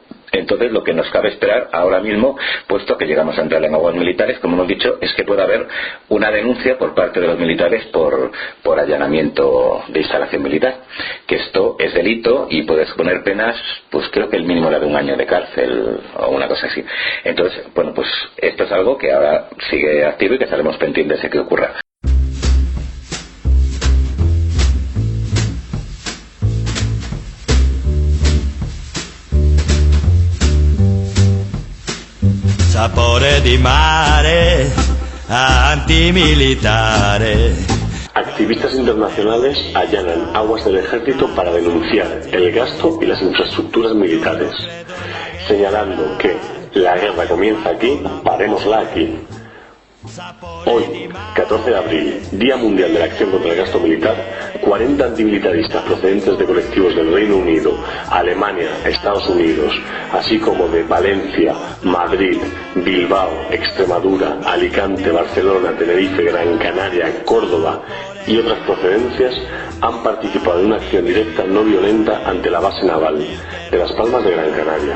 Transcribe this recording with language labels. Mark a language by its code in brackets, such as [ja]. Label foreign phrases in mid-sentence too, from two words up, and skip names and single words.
[es] Entonces lo que nos cabe esperar ahora mismo, puesto que llegamos a entrar en aguas militares, como hemos dicho, es que pueda haber una denuncia por parte de los militares por allanamiento de instalación militar, que esto es delito y puede suponer penas, pues creo que el mínimo era de 1 año de cárcel o una cosa así. Entonces, bueno, pues esto es algo que ahora sigue activo y que estaremos pendientes de que ocurra. [it] Sapore di mare, antimilitare. [es] Activistas internacionales allanan aguas del ejército para denunciar el gasto y las infraestructuras militares, señalando que la guerra comienza aquí, parémosla aquí. Hoy, 14 de abril, Día Mundial de la Acción contra el Gasto Militar, 40 antimilitaristas procedentes de colectivos del Reino Unido, Alemania, Estados Unidos, así como de Valencia, Madrid, Bilbao, Extremadura, Alicante, Barcelona, Tenerife, Gran Canaria, Córdoba y otras procedencias, han participado en una acción directa no violenta ante la base naval de Las Palmas de Gran Canaria.